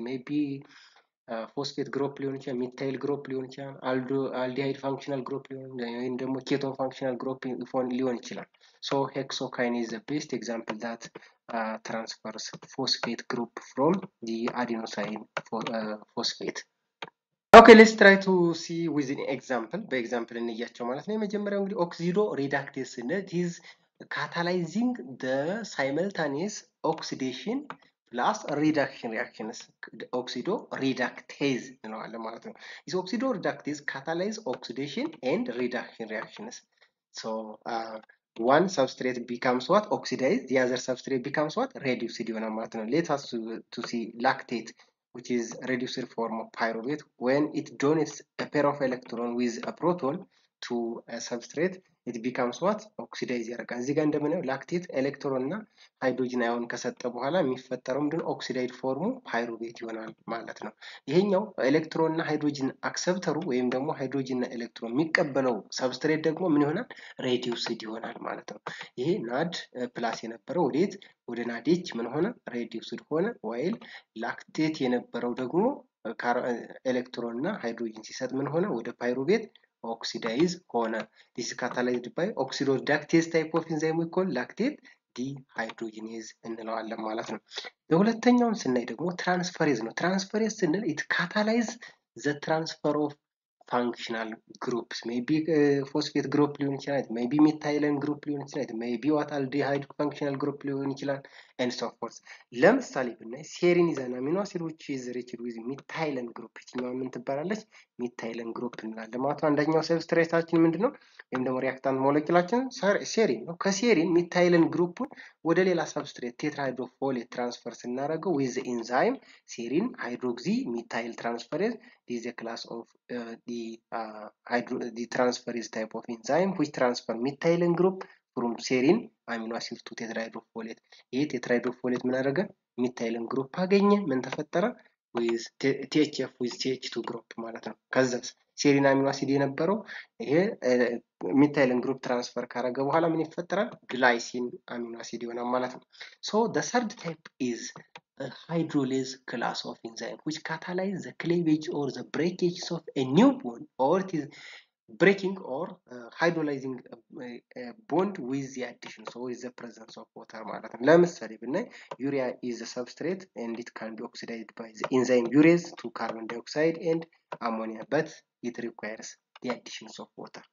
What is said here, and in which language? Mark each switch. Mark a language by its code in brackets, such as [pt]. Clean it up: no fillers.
[am] Maybe phosphate group ሊሆን ይችላል፣ ሚታይል ግሩፕ ሊሆን ይችላል፣ አልዲሃይድ ፋንክሽናል ግሩፕ ወይም ደግሞ ኬቶን ፋንክሽናል ግሩፕ ሊሆን ይችላል። [en] So hexokinase is the best example that transfers phosphate group from the adenosine phosphate. Okay, let's try to see with an example. [am] በኤግዛምፕል እንያቸው ማለት ነው። የመጀመሪያው እንግዲህ ኦክሲዶ ሪዳክቴስ ስንል [en] is catalyzing the simultaneous oxidation plus reduction reactions. [am] ኦክሲዶ ሪዳክቴዝ እንለዋለን ማለት ነው። [en] This oxido reductase catalyze oxidation and reduction reactions. So one substrate becomes what? Oxidized. The other substrate becomes what? Reduced [am] ይሆናል ማለት ነው። [en] Let us to see lactate, which is reduced form of pyruvate. When it donates a pair of electron with a proton to a substrate, it becomes what? [am] Oxidized ያደርጋል። እዚህ ጋር እንደምናየው ላክቴት ኤሌክትሮን እና ሃይድሮጅን አዮን ከሰጠ በኋላ የሚፈጠረው ምንድነው? ኦክሲዳይድ ፎርሙ ፓይሩቬት ይሆናል ማለት ነው። ይሄኛው ኤሌክትሮን እና ሃይድሮጅን አክሰፕተሩ ወይም ደግሞ ሃይድሮጅን እና ኤሌክትሮን የሚቀበለው ሰብስትሬት ደግሞ ምን ይሆናል? ሬዲዩስድ ይሆናል ማለት ነው። ይሄ ናድ ፕላስ የነበረው ወዴት? ወደ ናዴች ምን ሆነ? ሬዲዩስድ ሆነ። ዋይል ላክቴት የነበረው ደግሞ ኤሌክትሮን እና ሃይድሮጅን ሲሰጥ ምን ሆነ? ወደ ፓይሩቬት oxidize ሆነ። [en] This is catalyzed by oxidoreductase type of enzyme we call lactate dehydrogenase [am] እንለዋለን ማለት ነው። የሁለተኛውን ስናይ ደግሞ ትራንስፈሬዝ ነው። ትራንስፈሬዝ ስንል [en] it catalyze the transfer of functional groups, [am] maybe phosphate group ሊሆን ይችላል፣ maybe methylene group ሊሆን ይችላል፣ maybe what aldehyde functional group ሊሆን ይችላል and so forth። ለምሳሌ ብናይ ሴሪን [en] is an amino acid which is rich with methylene group። [am] ይችኛዋ ምን ትባላለች? methylene group እንላለን ማለት ነው። አንደኛው ሰብስትሬታችን ምንድነው? ወይም ደግሞ ሪአክታንት ሞለኪውላችን ሴሪን ነው። ከሴሪን methylene ግሩፑን ወደ ሌላ ሰብስትሬት ቴትራሃይድሮፎሌት ትራንስፈር ስናደርገው [en] with the enzyme serine hydroxy methyl transferase. This is a class of the transferase type of enzyme which transfer methylene group from serine amino acid to tetrahydrofolate. [am] ይሄ ቴትራሃይድሮፎሌት ምን አደረገ? methylene group አገኘ። ምን ተፈጠረ? [en] with THF with CH2 group [am] ማለት ነው። ከዛስ ሴሪን አሚኖ አሲድ የነበረው ይሄ methylene group transfer ካረገ በኋላ ምን ይፈጠራል? ግላይሲን አሚኖ አሲድ ይሆናል ማለት ነው። [en] So the third type is a hydrolase class of enzyme which catalyze the cleavage or the breakage of a new bond, or it is breaking or hydrolyzing a bond with the addition, so with the presence of water [am] ማለት ነው። ለምሳሌ ብናይ [en] urea is a substrate and it can be oxidized by the enzyme urease to carbon dioxide and ammonia, but it requires the addition of water.